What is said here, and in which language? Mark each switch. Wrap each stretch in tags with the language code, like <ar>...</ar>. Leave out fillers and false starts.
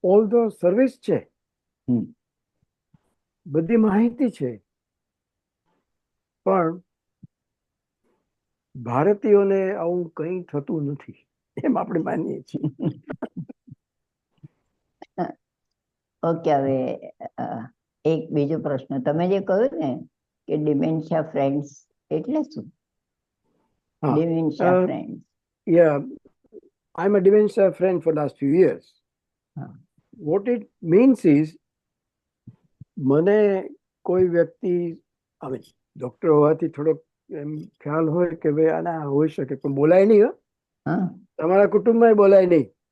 <gu>All the service છે, બધી માહિતી છે, પણ ભારતીયોને આવું કંઈ થતું નથી એમ આપણે માનીએ છીએ. ઓકે, હવે એક બીજો પ્રશ્ન. તમે જે કહ્યું ને કે ડિમેન્શિયા ફ્રેન્ડ્સ એટલે શું? હા, dementia friends.</gu> <en>yeah, I'm a dementia friend for last few years. What it means is,</en> <gu>મને કોઈ વ્યક્તિ, હવે ડોક્ટર હોવાથી થોડોક એમ ખ્યાલ હોય કે ભાઈ આના હોઈ શકે, પણ બોલાય નહીં. હો, હા, તમારા કુટુંબમાં બોલાય નહીં.</gu>